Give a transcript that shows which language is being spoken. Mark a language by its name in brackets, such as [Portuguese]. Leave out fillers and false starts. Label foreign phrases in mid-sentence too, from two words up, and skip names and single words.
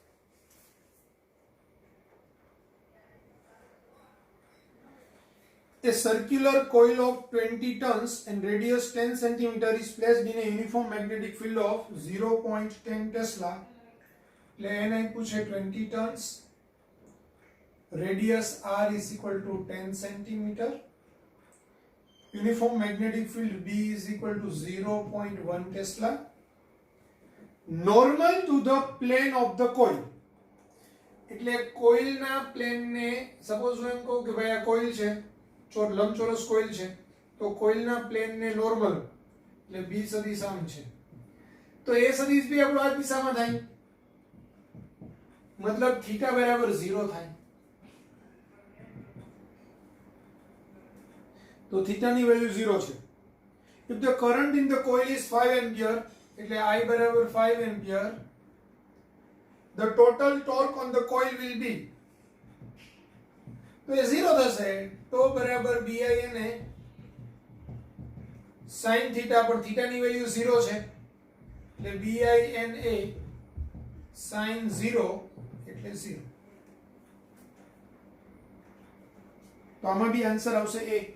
[English] A circular coil of 20 tons and radius 10 cm is placed in a uniform magnetic field of 0.10 Tesla. [Gujarati] એને આપ્યું છે [English] 20 tons. Radius R is equal to 10 cm. Uniform magnetic field B is equal to 0.1 Tesla. Normal to the plane of the coil [Gujarati] એટલે કોઇલના પ્લેનને સપોઝ હું એમ કહું કે ભાઈ આ કોઇલ છે લંબચોરસ કોઇલ છે તો કોઇલના પ્લેનને નોર્મલ એટલે બી સદિશ આમ છે તો એ સદિશ બી આપણો આ દિશામાં થાય મતલબ થીટા બરાબર 0 થાય તો થીટાની વેલ્યુ 0 છે [English] if the current in the coil is 5 ampere [Gujarati] એટલે I બરાબર 5 એમ્પિયર [English] the total torque on the coil will be, [Gujarati] તો એ 0 થશે. તો બરાબર BIN એ sin થીટા પર થીટાની વેલ્યુ 0 છે એટલે BIN એ sin 0 એટલે 0. તો આમાં બી આન્સર આવશે A.